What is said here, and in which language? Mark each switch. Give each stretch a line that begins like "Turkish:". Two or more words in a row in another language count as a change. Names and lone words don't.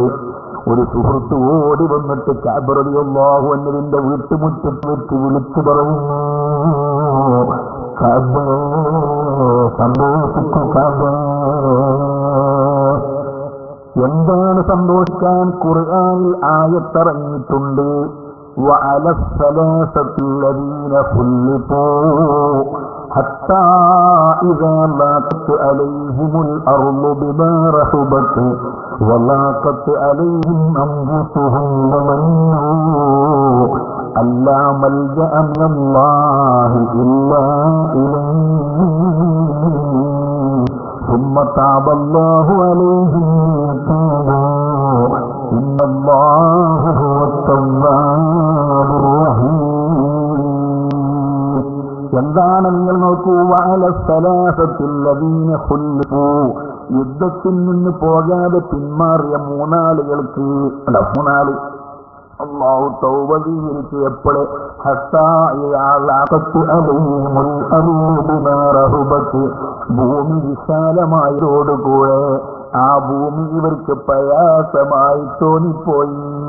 Malayalam: ഒരു സുഹൃത്ത് ഓടി വന്നിട്ട് കഅബ്
Arabic: رضي الله عنه
Malayalam: വീട്ടുമുറ്റത്ത് വെച്ച് വിളിച്ചു പറയുന്നു, കഅബ്, സന്തോഷിക്കൂ കഅബ്. എന്താണ് സന്തോഷിക്കാൻ? ഖുർആനിൽ ആയത്തിറങ്ങിയിട്ടുണ്ട്,
Arabic: وعلى الثلاثة الذين خلفوا حتى إذا ضاقت عليهم الأرض بما رحبت وضاقت عليهم أنفسهم وظنوا أن لا ملجأ من الله إلا إليه ثم تاب الله عليهم ليتوبوا إن الله هو التواب الرحيم.
Malayalam: എന്താണ് നിങ്ങൾ നോക്കൂ,
Arabic: وعلى الثلاثة الذين خلفوا,
Malayalam: യുദ്ധത്തിൽ നിന്ന് പോകാതെ പിന്മാറിയ 3 ആളുകൾക്ക് അല്ലാഹു തൗബ സ്വീകരിച്ചു. എപ്പോഴേ? ഭൂമി വിശാലമായതോടുകൂടെ ആ ഭൂമി ഇവർക്ക് പ്രയാസമായി തോന്നിപ്പോയി.